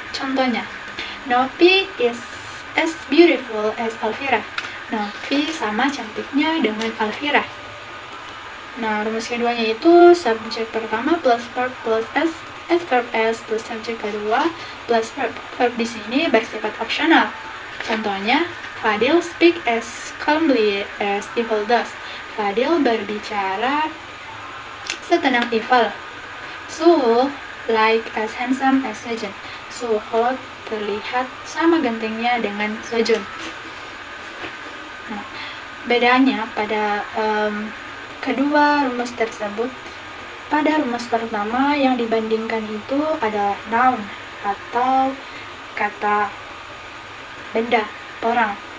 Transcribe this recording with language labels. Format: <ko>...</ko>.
<id>Contohnya,</id> <en>Novi is as beautiful as Alvira.</en> <id>Novi sama cantiknya dengan Alvira. Nah, rumus keduanya itu subjek pertama plus verb plus as adverb as plus subjek kedua plus verb. Verb di sini bersifat opsional. Contohnya,</id> <en>Fadil speak as calmly as Ival does.</en> <id>Fadil berbicara setenang Ival.</id> <en>Suho like as handsome as Sejun.</en> <id>Suho terlihat sama gantengnya dengan Sejun. Nah, bedanya pada kedua rumus tersebut, pada rumus pertama yang dibandingkan itu adalah noun atau kata benda, orang.</id>